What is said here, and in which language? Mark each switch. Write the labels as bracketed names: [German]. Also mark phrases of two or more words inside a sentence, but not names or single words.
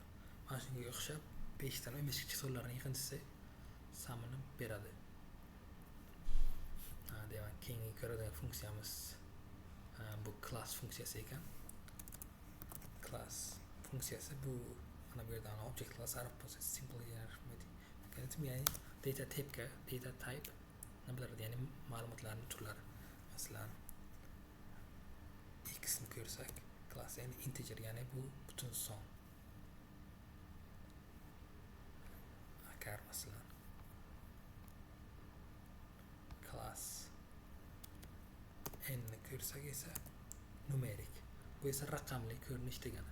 [Uzbek] Mana shunga o'xshab 5 dan 15 gacha sonlarning yig'indisi sumini beradi. Demak, keyingi ko'radigan funksiyamiz bu class funksiyasi ekan. Class funksiyasi bu mana bu yerda [English] object class array simple arithmetic mechanism, [Uzbek] ya'ni data type nimalardir, ya'ni ma'lumotlarning turlari. Masalan, x ni ko'rsak, class ya'ni integer, ya'ni bu butun son. Agar masalan class n ni ko'rsak esa numeric, bu esa raqamli ko'rinish degani.